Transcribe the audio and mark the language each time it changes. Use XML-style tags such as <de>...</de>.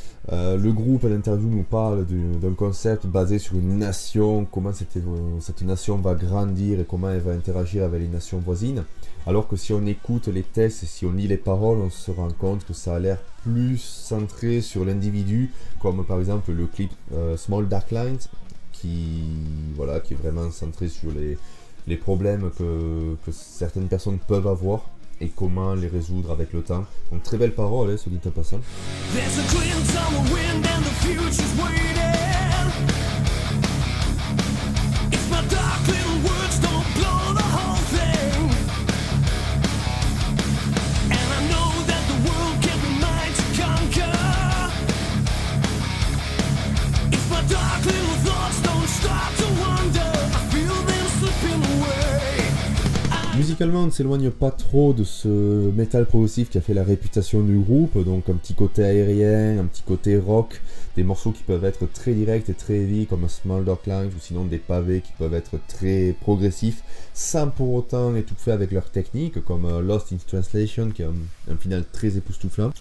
<fr>Le groupe à l'interview nous parle d'un concept basé sur une nation, comment cette nation va grandir et comment elle va interagir avec les nations voisines, alors que si on écoute les textes et si on lit les paroles, on se rend compte que ça a l'air plus centré sur l'individu, comme par exemple le clip Small Dark Lines, qui est vraiment centré sur les problèmes que certaines personnes peuvent avoir et comment les résoudre avec le temps. Donc très belle parole, soit dit en passant.</fr> <en>There's a clean summer wind and the future's waiting. If my dark little words don't blow the whole thing. And I know that the world can be mine to conquer. If my dark little thoughts don't start to wander, I feel them slipping away.</en> <fr>Musicalement, on ne s'éloigne pas trop de ce métal progressif qui a fait la réputation du groupe, donc un petit côté aérien, un petit côté rock, des morceaux qui peuvent être très directs et très heavy comme Small Dark Lines, ou sinon des pavés qui peuvent être très progressifs, sans pour autant étouffer avec leur technique, comme Lost in Translation qui a un final très époustouflant.</fr>